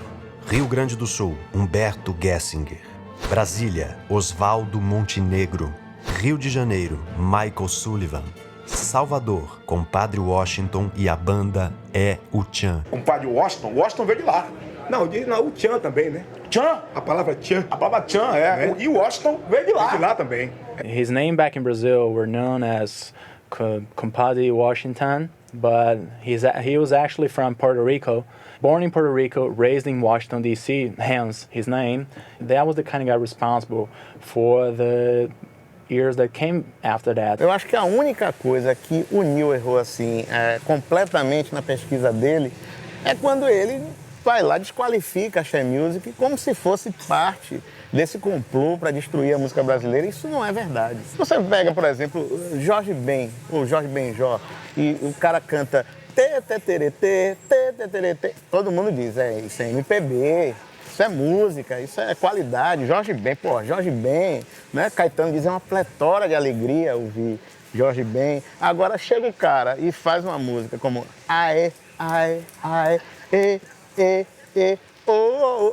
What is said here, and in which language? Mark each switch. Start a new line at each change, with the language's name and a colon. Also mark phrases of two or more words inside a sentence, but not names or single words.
Portuguese: Rio Grande do Sul, Humberto Gessinger. Brasília, Oswaldo Montenegro. Rio de Janeiro, Michael Sullivan. Salvador, Compadre Washington e a banda É o Tchan. Compadre Washington veio de lá. Não, o Tchan também, né? Tchan? A palavra Tchan. A palavra Tchan, é. E o Washington veio de lá. Veio de lá também.
English: His name back in Brazil were known as Compadre Washington, but he was actually from Puerto Rico. Born in Puerto Rico, raised in Washington, D.C., hence his name. That was the kind of guy responsible for the years that came after that.
Portuguese: Eu acho que a única coisa que o Neil errou assim, completamente na pesquisa dele, é quando ele vai lá, desqualifica a Axé Music como se fosse parte desse complô para destruir a música brasileira. Isso não é verdade. Você pega, por exemplo, Jorge Ben, ou Jorge Benjó, e o cara canta tê, tê, terê, tê, tê, tê, terê, tê. Todo mundo diz, isso é MPB. Isso é música, isso é qualidade. Jorge Ben, né? Caetano dizia uma pletora de alegria ouvir Jorge Ben. Agora chega o cara e faz uma música como aê, aê, aê, e, o.